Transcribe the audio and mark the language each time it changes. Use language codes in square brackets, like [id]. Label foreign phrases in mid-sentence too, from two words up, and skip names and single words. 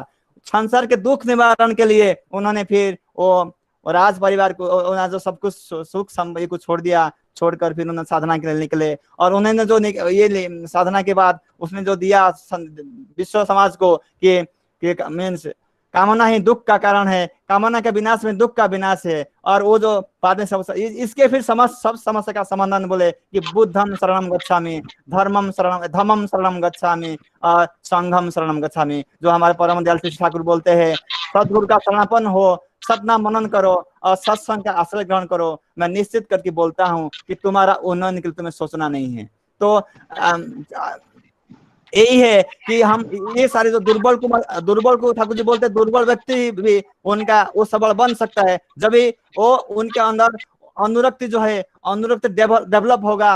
[hi] संसार के दुख निवारण के लिए उन्होंने फिर वो राज परिवार को जो सब कुछ सुख संपत्ति को छोड़ दिया, छोड़कर फिर उन्होंने साधना के लिए निकले। और उन्होंने जो ये साधना के बाद उसने जो दिया विश्व समाज को कि मीन्स कामना ही दुख का कारण है, कामना के विनाश में दुख का विनाश है। और वो जो बाद में सब इसके फिर सब समस्या का समाधान बोले कि [pi] बुद्धम शरणम गच्छामि, धर्मम शरणम गच्छामि [hi] और [pi] संघम शरणम गच्छामि। [hi] जो हमारे परम दयाल श्री ठाकुर बोलते हैं सदगुरु का शरणापन्न हो, सतना मनन करो और सत्संग का आश्रय ग्रहण करो। मैं निश्चित करके बोलता हूँ कि तुम्हारा उन्नयन के लिए तुम्हें सोचना नहीं है। तो यही है कि हम ये सारे जो दुर्बल को ठाकुर जी बोलते हैं दुर्बल व्यक्ति भी उनका वो सबल बन सकता है जब भी वो उनके अंदर अनुरक्ति जो है अनुरक्ति डेवलप होगा।